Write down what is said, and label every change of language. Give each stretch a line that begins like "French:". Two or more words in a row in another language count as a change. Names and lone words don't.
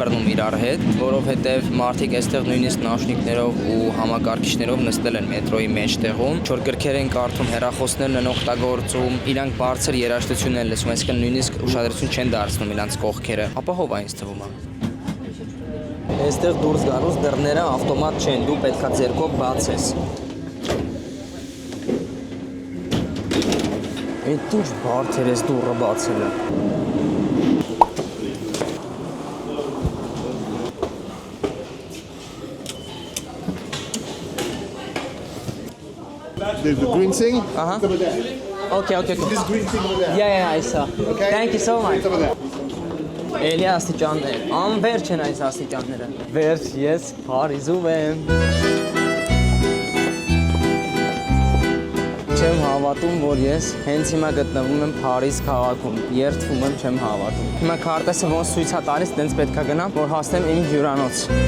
Armenian: բռնում իրար հետ, որովհետև մարդիկ այստեղ նույնիսկ նաշնիկներով ու համակարգիչներով նստել են մետրոյի մեջտեղում, չոր գրքեր են կարդում, հեռախոսներն են օգտագործում, իրանք բարձր երաժշտություն են լսում, այսինքն նույնիսկ ուշադրություն չեն դարձնում իրանք կողքերը։ Ապահով է ինձ թվում է։ Այստեղ դուրս գալուց դռները ավտոմատ չեն, դու պետքա ձեռքով բացես։ Այդ ինչ բարդ էր այս դուռը բացելը։
English: The green thing? Uh-huh. Over there. Okay. This green thing over there. Yeah, I saw. Okay? Thank you so much. It's over there.
Armenian: Էլի աստիճաններ, անվերջ են այս աստիճանները։ Վերջ ես Փարիզում եմ։ Չեմ հավատում, որ ես հենց հիմա գտնվում եմ Փարիզ քաղաքում, երդվում եմ, չեմ հավատում։ Հիմա քարտեզը ոնց ցույց է տալիս, տենց պետք է գնամ, որ հասնեմ իմ հյուրանոց։